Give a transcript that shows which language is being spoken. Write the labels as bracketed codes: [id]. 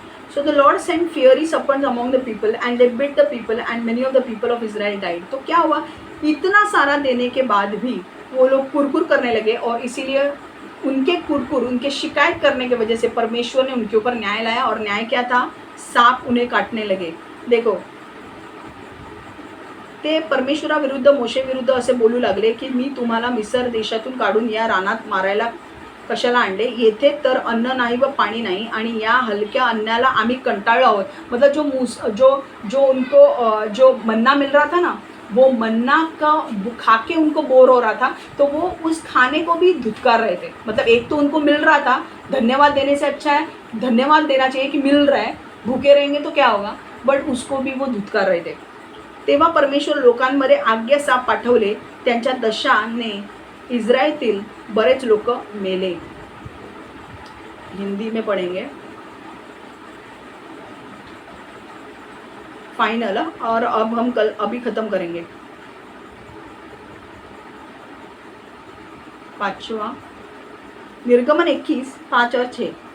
[en] So the Lord sent fiery serpents among the people and they bit the people and many of the people of Israel died. [hi] तो क्या हुआ, इतना सारा देने के बाद भी वो लोग कुरकुर करने लगे और इसीलिए उनके कुरकुर, उनके शिकायत करने की वजह से परमेश्वर ने उनके ऊपर न्याय लाया। और न्याय क्या था? सांप उन्हें काटने लगे। [mr] देखो ते परमेश्वरा विरुद्ध, मोशे विरुद्ध असे बोलू लागले की मी तुम्हाला मिस्र देशातून काढून या रानात मारायला कशाला आणले? येथे तर अन्न नाही व पाणी नाही आणि या हलक्या अन्नाला आम्ही कंटाळलो आहोत। [hi] मतलब जो उनको जो मन्ना मिल रहा था ना, वो मन्ना का खा के उनको बोर हो रहा था, तो वो उस खाने को भी धुतकार रहे थे। मतलब एक तो उनको मिल रहा था, धन्यवाद देने से अच्छा है धन्यवाद देना चाहिए कि मिल रहा है, भूखे रहेंगे तो क्या होगा, बट उसको भी वो धुतकार रहे थे। [mr] तेव्हा परमेश्वर लोकांमध्ये आज्ञा साप पाठवले, त्यांच्या दशाने इस्रायलीतील बरेच लोक मेले। [hi] हिंदी में पढ़ेंगे फाइनल, और अब हम अभी खत्म करेंगे। 5वां निर्गमन 21:5 और 6।